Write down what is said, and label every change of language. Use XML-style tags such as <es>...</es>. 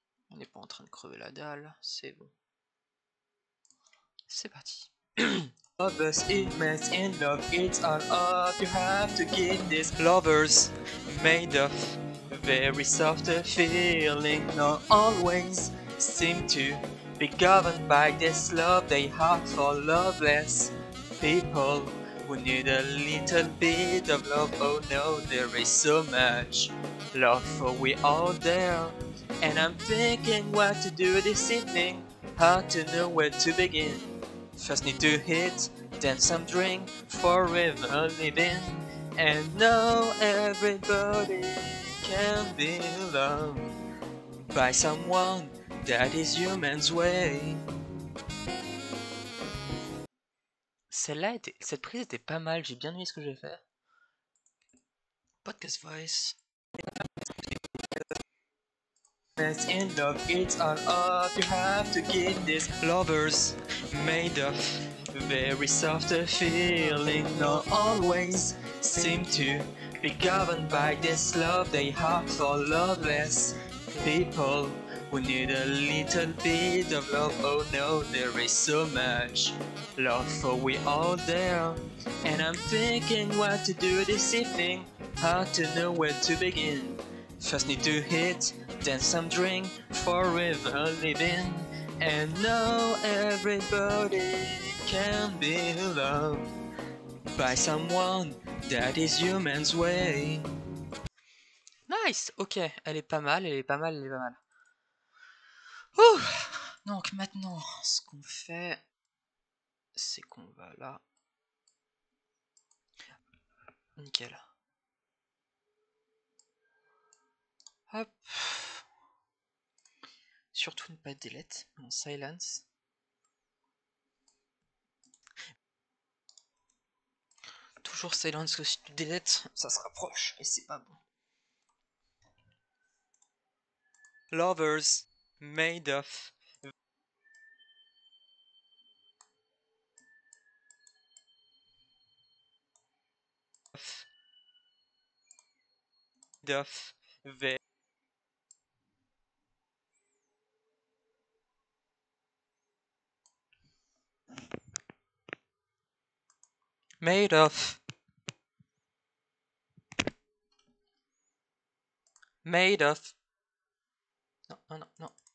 <fr>On n'est pas en train de crever la dalle, c'est bon. C'est parti.</fr> <en>Of us immense in love, it's all up, you have to give these lovers made of very soft feeling, not always seem to be governed by this love they have for loveless people who need a little bit of love. Oh no, there is so much love for we all there. And I'm thinking what to do this evening, how to know where to begin. First need to hit, then some drink, forever living. And know everybody can be loved by someone, that is human's way.</en> <fr>Celle-là était, cette prise était pas mal, j'ai bien aimé ce que j'ai fait. Podcast voice.</fr> <en>In love, it's all up, you have to give these lovers made of very soft feeling, not always seem to be governed by this love they have for loveless people who need a little bit of love. Oh no, there is so much love for we all there. And I'm thinking what to do this evening, how to know where to begin. First need to hit, then some drink, forever living. And know everybody can be loved by someone, that is human's way.</en> <fr>Nice, ok, elle est pas mal, elle est pas mal, elle est pas mal. Ouh. Donc maintenant, ce qu'on fait, c'est qu'on va là. Nickel. Hop. Surtout ne pas delete, en silence. Toujours silence, que si tu delete, ça se rapproche et c'est pas bon.</fr> <en>Lovers made of very made of</en> <fr>non, non, non, non.</fr>